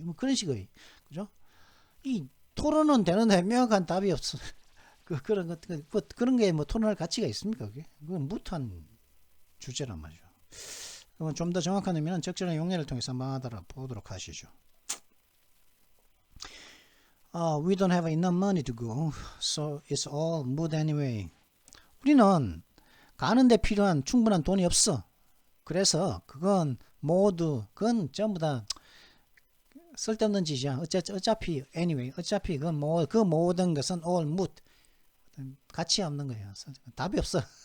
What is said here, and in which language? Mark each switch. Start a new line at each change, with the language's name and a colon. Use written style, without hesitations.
Korean: 뭐 그런 식의, 그죠? 이 토론은 되는데 명확한 답이 없어. 그런 게 뭐 토론할 가치가 있습니까? 그건 무탄 주제란 말이죠. 그럼 좀 더 정확한 의미는 적절한 용례를 통해서 한번 알아보도록 하시죠.
English: We don't have enough money to go, so it's all moot anyway.
Korean: 우리는 가는데 필요한 충분한 돈이 없어. 그래서 그건 전부 다 쓸데없는 짓이야. 어차피 anyway, 어차피 그 모든 것은
English: all moot,
Korean: 가치 없는 거야. 답이 없어.